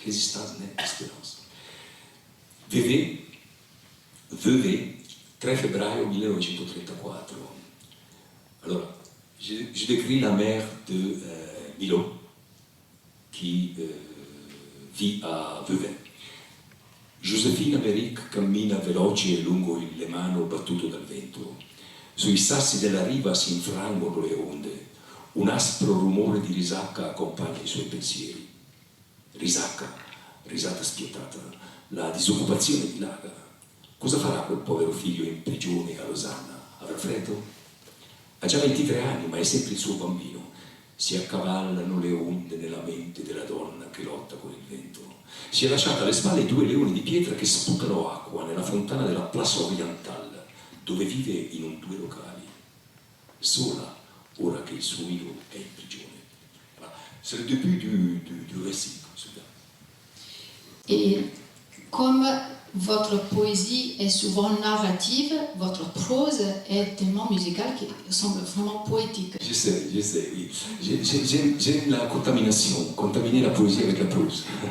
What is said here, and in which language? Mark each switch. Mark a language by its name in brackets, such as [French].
[French] Résistance n'est qu'espérance. » Vevey, [Italian] 3 febbraio 1934. Allora, [French] je décris la mère de Milo, qui vit a Vevey. [Italian] Josefina Veric cammina veloce lungo il Lemano battuto dal vento. Sui sassi della riva si infrangono le onde. Un aspro rumore di risacca accompagna i suoi pensieri. Risacca, risata spietata, la disoccupazione dilaga. Cosa farà quel povero figlio in prigione a Losanna? Avrà freddo? Ha già 23 anni, ma è sempre il suo bambino. Si accavallano le onde nella mente della donna che lotta con il vento. Si è lasciata alle spalle 2 leoni di pietra che sputano acqua nella fontana della Place Orientale, dove vive in 2 locali. Sola, ora che il suo Milo è in prigione. [French] Voilà. C'est le début du récit. Et comme votre poésie est souvent narrative, votre prose est tellement musicale qui semble vraiment poétique. J'essaie, oui. J'aime la contamination, contaminer la poésie avec la prose.